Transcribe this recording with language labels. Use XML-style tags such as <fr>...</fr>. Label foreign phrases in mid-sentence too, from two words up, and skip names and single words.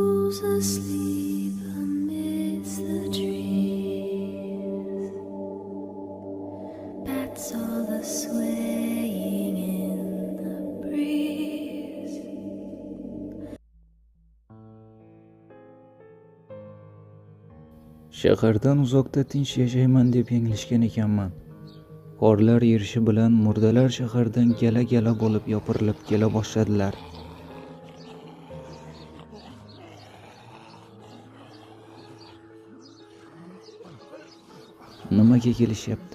<en>Who's asleep amidst the trees? Bats all the swaying in the breeze.</en> <uz>Shahardan uzoqda tinch yashayman deb yanglishgan ekanman. Qorlar erishi bilan murdalar shahardan gala-gala bo'lib yopirilib kela boshladilar. Nimaga kelishyapti?</uz>